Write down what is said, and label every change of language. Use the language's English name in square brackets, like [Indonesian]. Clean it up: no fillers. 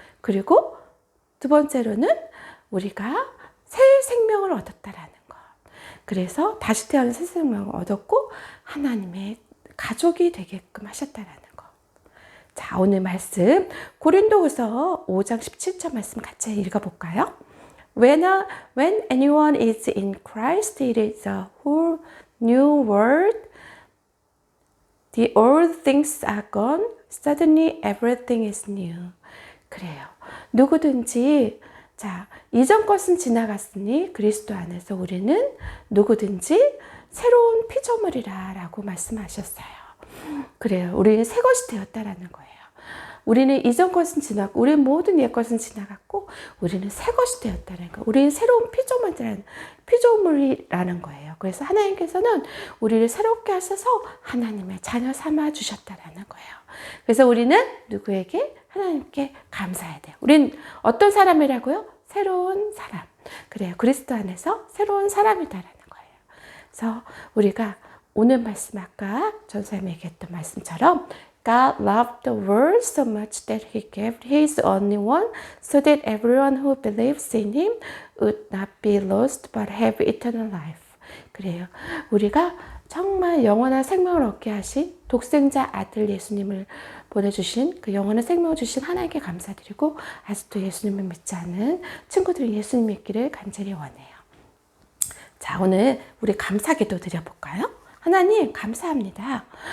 [Korean] 그리고 두 번째로는 우리가 새 생명을 얻었다라는 것. 그래서 다시 태어난 새 생명을 얻었고 하나님의 가족이 되게끔 하셨다라는 것. 자, 오늘 말씀 고린도후서 5장 17절 말씀 같이 읽어볼까요? [English] When anyone is in Christ, it is a whole new world. The old things are gone. Suddenly everything is new. [Korean] 그래요. 누구든지 자, 이전 것은 지나갔으니 그리스도 안에서 우리는 누구든지 새로운 피조물이라 라고 말씀하셨어요. 그래요. 우리는 새 것이 되었다라는 거예요. 우리는 이전 것은 지나고, 우리 모든 옛 것은 지나갔고, 우리는 새 것이 되었다는 거. 우리는 새로운 피조물이라는 거예요. 그래서 하나님께서는 우리를 새롭게 하셔서 하나님의 자녀 삼아 주셨다라는 거예요. 그래서 우리는 누구에게? 하나님께 감사해야 돼요. 우린 어떤 사람이라고요? 새로운 사람. 그래요. 그리스도 안에서 새로운 사람이다라는 거예요. 그래서 우리가 오늘 말씀, 아까 전사님이 얘기했던 말씀처럼 [English] God loved the world so much that He gave His only one so that everyone who believes in Him would not be lost but have eternal life. [Korean] 그래요. 우리가 정말 영원한 생명을 얻게 하신 독생자 아들 예수님을 보내주신 그 영원한 생명을 주신 하나님께 감사드리고, 아직도 예수님을 믿지 않은 친구들이 예수님 믿기를 간절히 원해요. 자, 오늘 우리 감사기도 드려볼까요? 하나님 감사합니다.